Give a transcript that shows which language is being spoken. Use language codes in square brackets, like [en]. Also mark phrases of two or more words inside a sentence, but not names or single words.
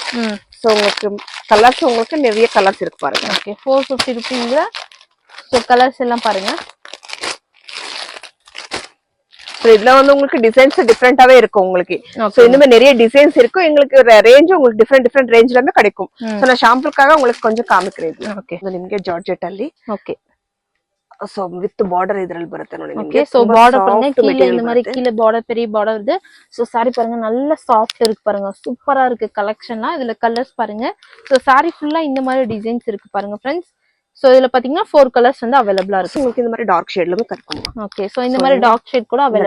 [ta] சோ உங்களுக்கு கலர்ஸ் உங்களுக்கு நிறைய கலர்ஸ் இருக்கு பாருங்க. ஓகே, 450 rupees. சோ கலர்ஸ் எல்லாம் பாருங்க. சோ இதுல வந்து உங்களுக்கு டிசைன்ஸ் டிஃபரெண்டாவே இருக்கும் உங்களுக்கு. சோ இந்த மாதிரி நிறைய டிசைன்ஸ் இருக்கு. உங்களுக்கு ரேஞ்ச் உங்களுக்கு டிஃபரெண்ட் ரேஞ்ச்லமே கிடைக்கும். சோ நான் ஷாம்பிளுக்காக உங்களுக்கு கொஞ்சம் ಕಾಮಿக்கிறேன். [kn] ಓಕೆ, ನಿಮಗೆ ಜಾರ್ಜೆಟ್ ಅಲ್ಲಿ. ಓಕೆ. [en] so with border [kn] ಇದರಲ್ಲಿ ಬರುತ್ತೆ ನೋಡಿ ನಿಮಗೆ. [en] okay, so [ta] பார்டர் பாருங்க, கீழ இந்த மாதிரி கீழ பார்டர் பெரிய பார்டர் வருது. சோ சாரி பாருங்க நல்ல சாஃப்ட் இருக்கு பாருங்க. சூப்பரா இருக்கு கலெக்ஷன்லாம். இதுல கலர்ஸ் பாருங்க. சோ சாரி ஃபுல்லா இந்த மாதிரி டிசைன்ஸ் இருக்கு பாருங்க ஃப்ரெண்ட்ஸ். சோ இதுல பாத்தீங்கன்னா 4 கலர்ஸ் வந்து அவைலபிளா இருக்கு. உங்களுக்கு இந்த மாதிரி டார்க் ஷேட்லமே கிடைக்கும். ஓகே, சோ இந்த மாதிரி [en] dark shade [ta] கூட அவைலபிளா